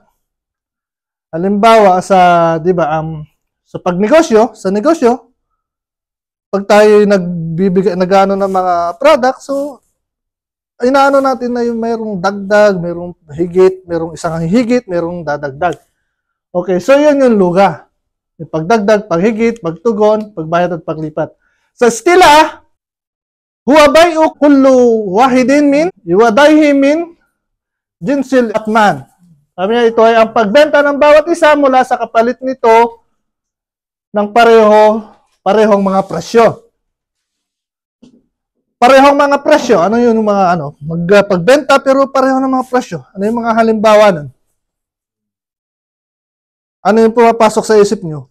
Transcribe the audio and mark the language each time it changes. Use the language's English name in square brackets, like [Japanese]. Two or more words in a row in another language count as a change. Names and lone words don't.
[Filipino] Halimbawa di ba, sa pagnegosyo, sa negosyo, pag tayo nag-ano ng mga products, so inaano natin na yung mayroong dagdag, mayroong higit, mayroong isang higit, mayroong dadagdag. Okay, so yun yung luga. Yung pagdagdag, paghigit, pagtugon, pagbayad at paglipat. [Arabic] Sa stila, هو بيع كل واحد من عوضيه من جنس الأثمان. [Filipino] Sabi niya, ito ay ang pagbenta ng bawat isa mula sa kapalit nito ng parehong mga presyo. Parehong mga presyo. Ano yun yung mga magpagbenta pero pareho ng mga presyo? Ano yung mga halimbawa nun? Ano yung pumapasok sa isip nyo?